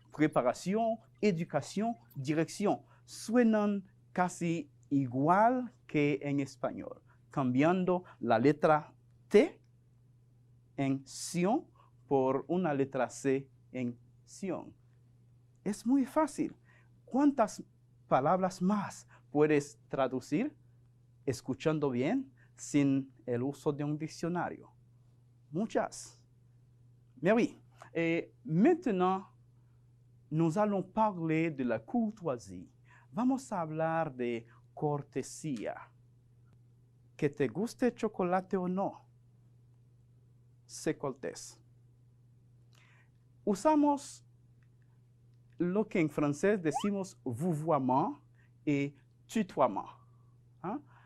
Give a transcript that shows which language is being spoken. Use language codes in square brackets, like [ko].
[es] Preparación, educación, dirección. Suenan casi igual que en español, cambiando la letra T en sion por una letra C en sion. Es muy fácil. ¿Cuántas palabras más puedes traducir escuchando bien sin el uso de un diccionario? Muchas. [fr] Mais oui, maintenant, nous allons parler de la courtoisie. [es] Vamos a hablar de cortesía. Que te guste chocolate o no, sé cortés. Usamos lo que en francés decimos vouvoiement y tutoiement, ¿ah?